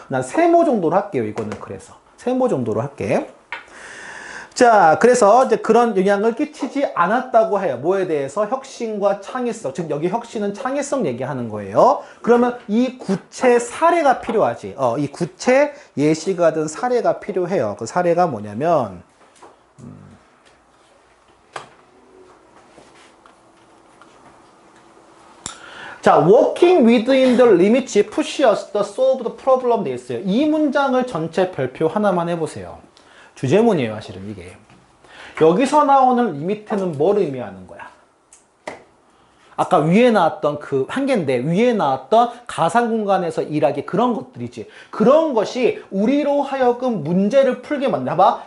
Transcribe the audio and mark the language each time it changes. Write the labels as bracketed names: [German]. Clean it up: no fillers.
[Korean] 난 세모 정도로 할게요. 이거는 그래서 세모 정도로 할게. 자, 그래서 이제 그런 영향을 끼치지 않았다고 해요. 뭐에 대해서? 혁신과 창의성. 즉, 여기 혁신은 창의성 얘기하는 거예요. 그러면 이 구체 사례가 필요하지. 이 구체 예시가 든 사례가 필요해요. 그 사례가 뭐냐면, 자, [English] working within the limits push us to solve the problem [Korean] 돼 있어요. 이 문장을 전체 별표 하나만 해보세요. 주제문이에요, 사실은 이게. 여기서 나오는 리미트는 뭘 의미하는 거야? 아까 위에 나왔던 그 한 개인데 위에 나왔던 가상 공간에서 일하기 그런 것들이지. 그런 것이 우리로 하여금 문제를 풀게 만든다. 봐.